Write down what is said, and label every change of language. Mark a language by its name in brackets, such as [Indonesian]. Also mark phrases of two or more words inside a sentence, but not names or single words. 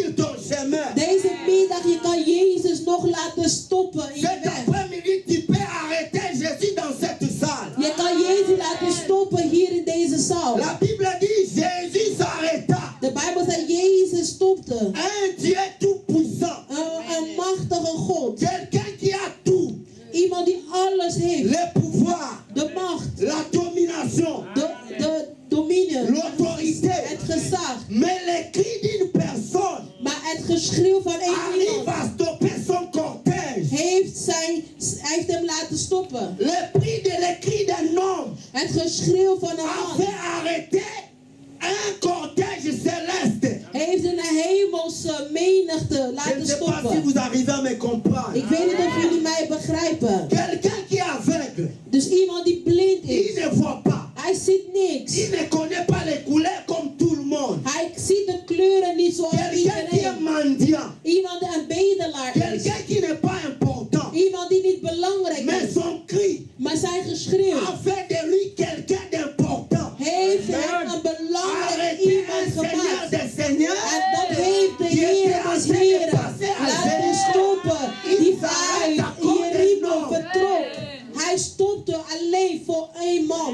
[French] ton chemin. [Dutch] Deze middag, je kan Jezus nog laten stoppen in je [French] Cet [Dutch] weg. [French] après-midi, tu peux arrêter Jésus dans cette salle. [Dutch] Je kan Jezus laten stoppen hier in deze zaal. [French] La Bible dit Jésus s'arrêta. [Dutch] De Bijbel zegt, Jezus stopte. [French] Un Dieu tout-puissant. [Dutch] Een machtige God. [French] Quelqu'un qui a tout. [Dutch] Iemand die alles heeft. [French] Le pouvoir, [Dutch] De macht, [French] la domination, [Dutch] de dominion, [French] l'autorité. [Dutch] het gezag. [French] Mais les cris d'une personne [Dutch] Maar het geschreeuw van één [French] arrive [Dutch] iemand [French] à stopper son cortège. [Dutch] hij heeft hem laten stoppen. [French] Les cris d'un homme [Dutch] Het geschreeuw van een [French] a [Dutch] man [French] fait arrêter un cortège céleste. [Dutch] heeft een hemelse menigte [French] Je ne [Dutch] laten [French] sais pas si [Dutch] stoppen. [French] vous arrivez à me comprendre. [Dutch] Ik weet niet of jullie mij begrijpen. [French] Quelqu'un qui est aveugle, [Dutch] Dus iemand die blind [French] il [Dutch] is, [French] ne voit pas. [Dutch] hij ziet niks. [French] Il ne connaît pas les couleurs comme tout le monde. [Dutch] Hij ziet de kleuren niet zoals [French] Quelqu'un qui est [Dutch] iedereen. [French] mendiant. [Dutch] Iemand die een bedelaar is. [French] Quelqu'un qui n'est pas important. [Dutch] Iemand die niet belangrijk [French] Mais [Dutch] is. [French] son cri [Dutch] Maar zijn geschreeuw [French] a fait de lui quelqu'un d'important. [Dutch] heeft hem een belangrijk [French] Arrêtez un [Dutch] iemand [French] Seigneur [Dutch] gemaakt. [French] des Seigneurs. [Dutch] En dat heeft de Heer des Heren laten stoppen. Die vanuit Jericho vertrok. Hij stopte alleen voor één man.